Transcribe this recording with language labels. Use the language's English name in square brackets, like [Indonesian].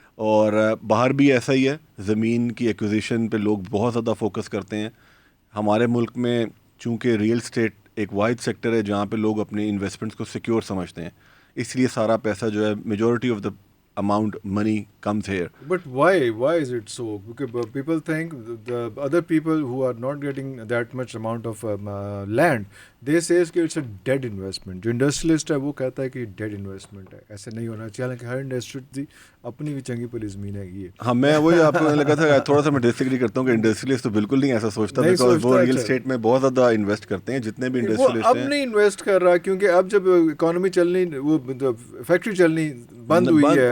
[Urdu] اور باہر بھی ایسا ہی ہے, زمین کی ایکوزیشن پہ لوگ بہت زیادہ فوکس کرتے ہیں. ہمارے ملک میں چونکہ ریئل اسٹیٹ ایک واحد سیکٹر ہے جہاں پہ لوگ اپنے انویسٹمنٹس کو سیکیور سمجھتے ہیں, اس لیے سارا پیسہ جو ہے [English] Majority of the amount money comes here. But why is it so? Because people think the other people who are not getting that much amount of land, they say کہ it's a dead investment. [Urdu] جو industrialist ہے وہ کہتا ہے کہ dead investment ہے, ایسے نہیں ہونا چاہیے. [Punjabi] حالانکہ ہر انڈسٹری دی اپنی بھی چنگی پلی زمین ہے. [Urdu] یہ ہاں, میں وہی آپ کو لگا تھا, تھوڑا سا میں ڈس ایگری کرتا ہوں کہ انڈسٹریلسٹ تو بالکل نہیں ایسا سوچتا, بیکاز وہ ریئل اسٹیٹ میں بہت زیادہ انویسٹ کرتے ہیں. جتنے بھی انڈسٹریلسٹ ہیں اب نہیں انویسٹ کر رہا, کیونکہ اب جب اکانومی چلنی, وہ فیکٹری چلنی بند ہوئی ہے,